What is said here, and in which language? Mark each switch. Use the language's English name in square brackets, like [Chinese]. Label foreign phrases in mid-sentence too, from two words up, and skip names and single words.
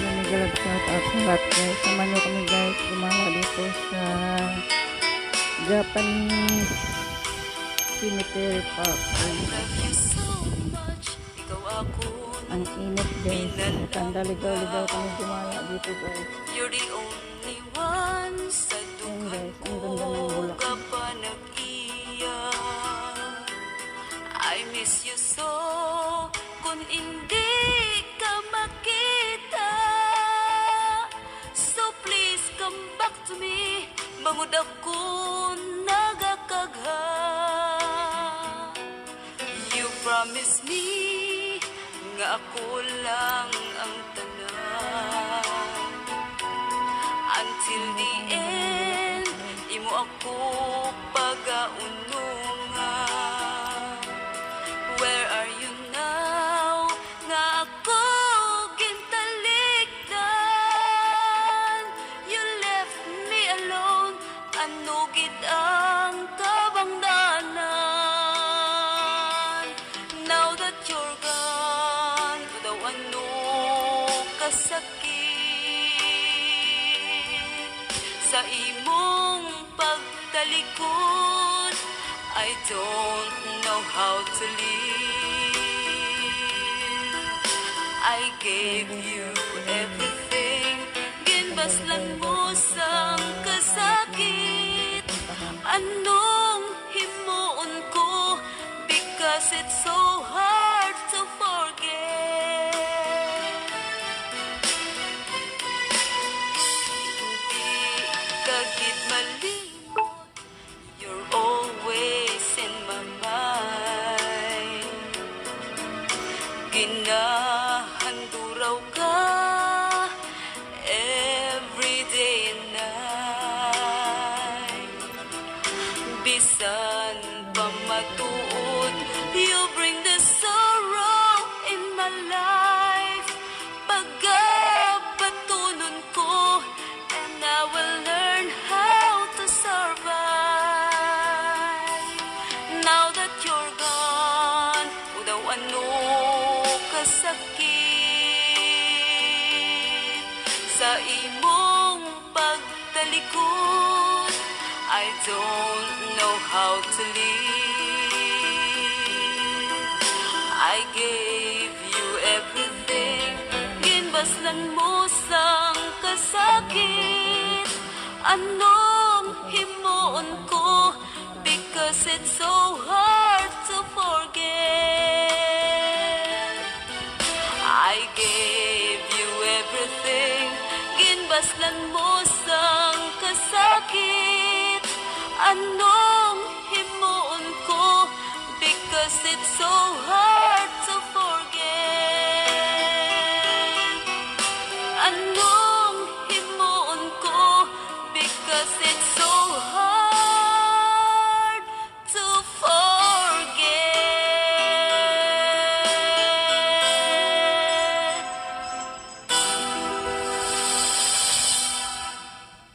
[Filipino] galap [English] shout out [Filipino] sa lahat guys. Samahan nyo kami guys gumala dito sa [English] Japanese cemetery park. [Filipino] Ang init guys. Tanda ligaw-ligaw kami gumala dito guys. [English] You're the only one [Hiligaynon] sa dukat ko ka pa nag-iyak. [English] I miss you so [Filipino] kung hindi ka makita. [English] So please come back to me. [Hiligaynon] Bangod ako nagakagha. [English] You promise me [Hiligaynon] nga ako lang ang tanan. [English] Until the end, [Hiligaynon] imo ako pagaunungan. [English] Where are you now? [Hiligaynon] Nga ako gintalikdan. [English] You left me alone. [Hiligaynon] Ano gid ang kabangdanan? [English] Now that you're gone, [Hiligaynon] daw ano kasakit sa imong pagtalikod. [English] I don't know how to live. I gave you everything, [Hiligaynon] ginbaslan mo sang kasakit. Anong himuon ko? [English] Because it's so hard to forget. [Filipino] Hindi ka gid malimot, [English] you're always in my mind. [Hiligaynon] Ginahanduraw ka [English] every day and night. [Hiligaynon] Bisan pa matuod, [English] you bring the sorrow in my life. [Hiligaynon] Pagabatunon ko, [English] and I will learn how to survive. Now that you're gone, [Hiligaynon] daw ano kasakit sa imong pagtalikod. [English] I don't know how to live. I gave you everything, [Hiligaynon] ginbaslan mo sang kasakit. Anong himuon ko? [English] Because it's so hard to forget. I gave you everything, [Hiligaynon] ginbaslan mo sang kasakit. Anong himuon ko? [English] Because it's so hard to forget. [Hiligaynon] Anong himuon ko? [English] Because it's so hard to forget.